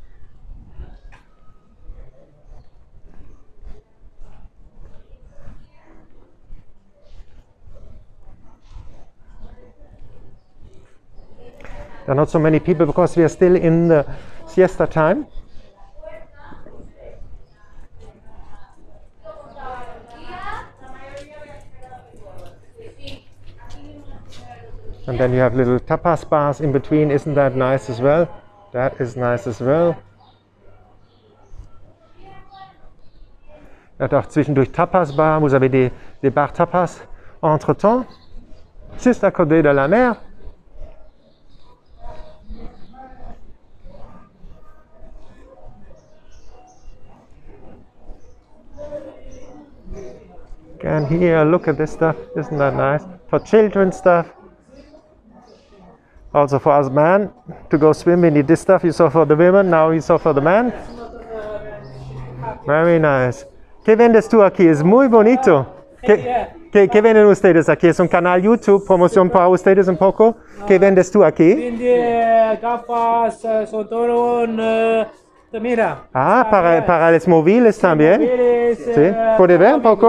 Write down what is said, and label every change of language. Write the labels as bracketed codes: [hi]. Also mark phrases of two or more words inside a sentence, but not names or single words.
[en] There are not so many people because we are still in the siesta time. And then you have little tapas bars in between. Isn't that nice as well? That is nice as well. [fr] Il y a [de] auch zwischendurch Tapas Bar. [fr] Vous avez des bars tapas entre-temps. Juste à côté de la mer. [en] And here, look at this stuff. Isn't that nice? For children stuff. Also for us men to go swim, we need this stuff. You saw for the women, now you saw for the men. Very nice. [es] ¿Qué vendes tú aquí? Es muy bonito. ¿Qué venden ustedes aquí? Es un canal YouTube, promoción para ustedes un poco. ¿Qué vendes tú aquí? Vende gafas, son todo mira. Ah, para los móviles también. Sí. ¿Puede ver un poco?